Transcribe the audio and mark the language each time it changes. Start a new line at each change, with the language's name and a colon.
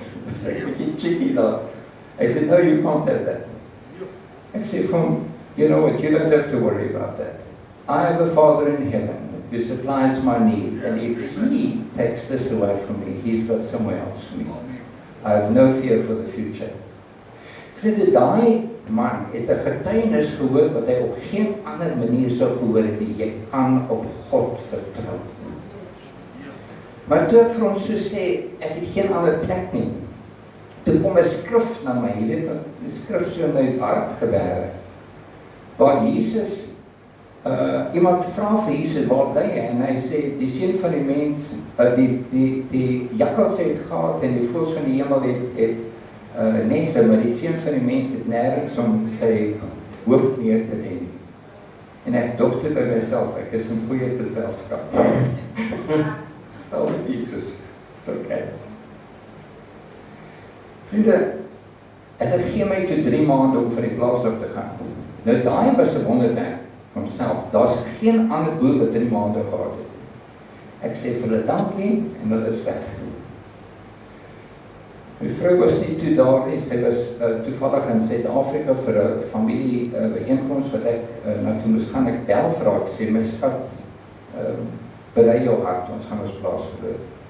Afrikaans: Ek sê,
English: you're cheeky daar.
Afrikaans: Hy sê,
English: no, you can't have that.
Afrikaans: Ek sê vir hom,
English: you know what, you don't have to worry about that. I have a Father in heaven who supplies my need, and if He takes this away from me, He's got somewhere else for me. I have no fear for the future.
Afrikaans: Vriende, daai man het 'n getuienis gehoor wat hy op geen ander manier sou gehoor het nie. Jy kan op God vertrou. Maar toe ek vir hom so sê, ek het geen ander plek nie. Toe kom 'n skrif na my, jy weet, 'n skrif so in my hart gewerk, waar Jesus, iemand vra vir Jesus, waar bly hy? En hy sê, die seun van die mens, die jakkals het gehad en die voëls van die hemel het nesse, maar die seun van die mens het nêrens om sy hoof neer te lê. En ek dink toe by myself, ek is in goeie geselskap. Sal Jesus, so okay. Vriende, hulle gee my toe 3 maande om vir die plaas af te gaan. Nou daai was 'n wonderwerk van homself. Daar's geen ander boer wat 3 maande gehad het. Ek sê vir hulle dankie en hulle is weg. My vrou was nie toe daar nie, sy was toevallig in Suid-Afrika vir 'n familie byeenkoms wat ek na toe moes gaan. Ek bel vir haar, ek sê, my skat, berei jou hart, ons gaan ons plaas verloor.